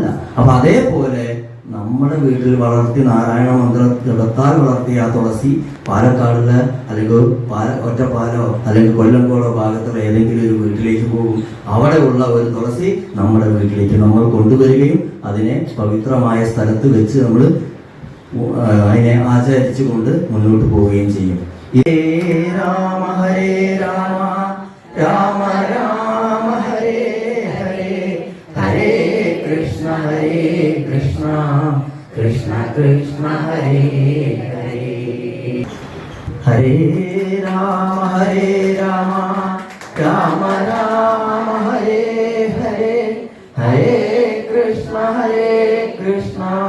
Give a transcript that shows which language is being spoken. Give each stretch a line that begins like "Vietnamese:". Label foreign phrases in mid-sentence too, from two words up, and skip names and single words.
Malayalam: അപ്പൊ അതേപോലെ നമ്മുടെ വീട്ടിൽ വളർത്തി നാരായണ മന്ത്ര ജപത്താൽ വളർത്തിയ ആ തുളസി പാലക്കാടിലെ അല്ലെങ്കിൽ ഒറ്റപ്പാലോ അല്ലെങ്കിൽ കൊല്ലങ്കോടോ ഭാഗത്തുള്ള ഏതെങ്കിലും ഒരു വീട്ടിലേക്ക് പോകും. അവിടെ ഉള്ള ഒരു തുളസി നമ്മുടെ വീട്ടിലേക്ക് നമ്മൾ കൊണ്ടുവരികയും അതിനെ പവിത്രമായ സ്ഥലത്ത് വെച്ച് നമ്മൾ അതിനെ ആചരിച്ചു കൊണ്ട് മുന്നോട്ട് പോവുകയും ചെയ്യും.
Sanskrit: ഹരേ രാമ ഹരേ രാമ രാമ രാമ ഹരേ ഹരേ ഹരേ കൃഷ്ണ ഹരേ കൃഷ്ണ കൃഷ്ണ കൃഷ്ണ ഹരേ ഹരേ ഹരേ രാമ ഹരേ രാമ രാമ രാമ ഹരേ ഹരേ ഹരേ കൃഷ്ണ കൃഷ്ണ